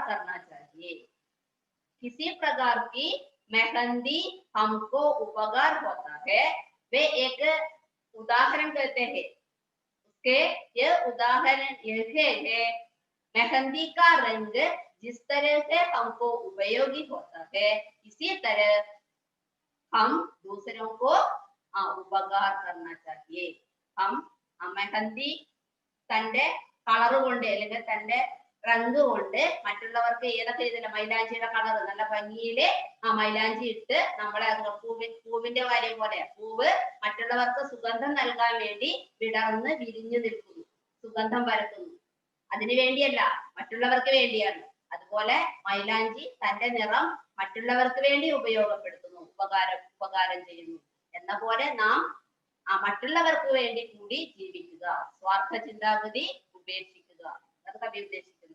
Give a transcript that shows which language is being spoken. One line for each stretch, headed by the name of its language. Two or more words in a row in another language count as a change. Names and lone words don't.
Hindi: करना चाहिए किसी प्रकार की मेहंदी हमको उपकार होता है वे एक उदाहरण कहते हैं उसके ये उदाहरण ये है मेहंदी का रंग जिस तरह से हमको उपयोगी होता है इसी तरह हम दूसरों को उपकार करना चाहिए हम मेहंदी
Malayalam: തന്റെ കളർ കൊണ്ട് അല്ലെങ്കിൽ തന്റെ റംഗ് കൊണ്ട് മറ്റുള്ളവർക്ക് ഏതൊക്കെ ഇതില്ല മൈലാഞ്ചിയുടെ കളർ നല്ല ഭംഗിയില് മൈലാഞ്ചി ഇട്ട് നമ്മളെ പൂവിന്റെ കാര്യം പോലെ പൂവ് മറ്റുള്ളവർക്ക് സുഗന്ധം നൽകാൻ വേണ്ടി വിടർന്ന് വിരിഞ്ഞു നിൽക്കുന്നു സുഗന്ധം പരത്തുന്നു അതിനു വേണ്ടിയല്ല മറ്റുള്ളവർക്ക് വേണ്ടിയാണ് അതുപോലെ മൈലാഞ്ചി തന്റെ നിറം മറ്റുള്ളവർക്ക് വേണ്ടി ഉപയോഗപ്പെടുത്തുന്നു ഉപകാരം ചെയ്യുന്നു എന്ന പോലെ നാം മറ്റുള്ളവർക്ക് വേണ്ടി കൂടി ജീവിക്കുക സ്വാർത്ഥ ചിന്താഗതി ഉപേക്ഷിക്കുക അതൊക്കെ കവി ഉദ്ദേശിക്കുന്നത്